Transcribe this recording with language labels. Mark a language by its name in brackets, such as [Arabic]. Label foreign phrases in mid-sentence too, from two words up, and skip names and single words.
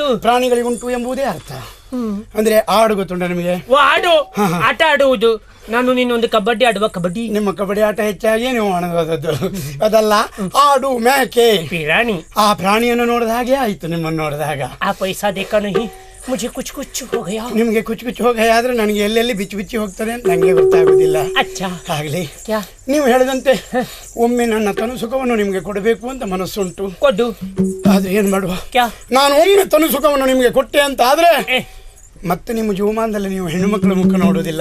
[Kannada] ಪ್ರಾಣಿಗಳಿಗುಂಟು ಎಂಬುದೇ ಅರ್ಥ. ಅಂದ್ರೆ ಆಡು ಗೊತ್ತುಂಟ ನಿಮಗೆ? ಆಡು ಆಟ ಆಡುವುದು. ನಾನು ನಿನ್ನೊಂದು ಕಬಡ್ಡಿ ಆಡುವ ಕಬಡ್ಡಿ. ನಿಮ್ಮ ಕಬಡ್ಡಿ ಆಟ ಹೆಚ್ಚಾಗಿ ನೀವು ಆಡೋದದ್ದು ಅದಲ್ಲ, ಆಡು ಮೇಕೆ ಪ್ರಾಣಿ. ಆ ಪ್ರಾಣಿಯನ್ನು ನೋಡಿದ ಹಾಗೆ ಆಯ್ತು ನಿಮ್ಮನ್ನು ನೋಡಿದಾಗ. [Hindi] आ पैसा देखा नहि ಮುझे कुछ कुछ हो गया. [Kannada] ನಿಮಗೆ [Hindi] कुछ कुछ [Kannada] ಹೋಗಿ ಆದ್ರೆ ನನಗೆ ಎಲ್ಲೆಲ್ಲಿ ಬಿಚ್ಚಿ ಬಿಚ್ಚಿ ಹೋಗ್ತದೆ ಅಂತ ನನಗೆ ಗೊತ್ತಾಗುದಿಲ್ಲ. ಅಚ್ಚಾ ಆಗ್ಲಿ, ಕ್ಯಾ ನೀವು ಹೇಳಿದಂತೆ ಒಮ್ಮೆ ನನ್ನ ತನು ಸುಖವನ್ನು ನಿಮಗೆ ಕೊಡಬೇಕು ಅಂತ ಮನಸ್ಸುಂಟು. ಕೊಡು. ಆದ್ರೆ ಏನ್ ಮಾಡುವ, ಕ್ಯಾ ನಾನು ಒಮ್ಮೆ ತನು ಸುಖವನ್ನು ನಿಮಗೆ ಕೊಟ್ಟೆ ಅಂತ ಆದ್ರೆ ಮತ್ತೆ ನಿಮ್ಮ ಜೀವಮಾನದಲ್ಲಿ ನೀವು ಹೆಣ್ಣು ಮಕ್ಕಳ ಮುಖ ನೋಡುವುದಿಲ್ಲ.